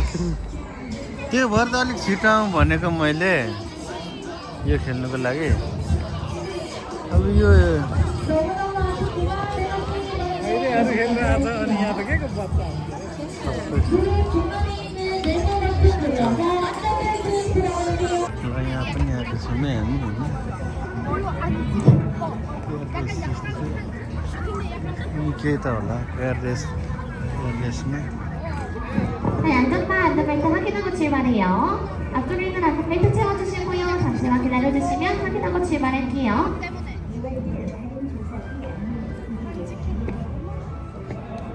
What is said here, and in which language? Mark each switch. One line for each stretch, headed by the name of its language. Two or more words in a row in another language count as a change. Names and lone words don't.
Nepali: त्यो भएर त अलिक छिटो आउँ भनेको मैले यो खेल्नुको लागि अब यो यहाँ पनि आएको छौँ है हामी केही त होला एयररेसमा
Korean: 안전바 안전벨트 확인하고 출발해요. 앞쪽에 있는 안전벨트 채워주시고요. 잠시만 기다려주시면 확인하고 출발할게요.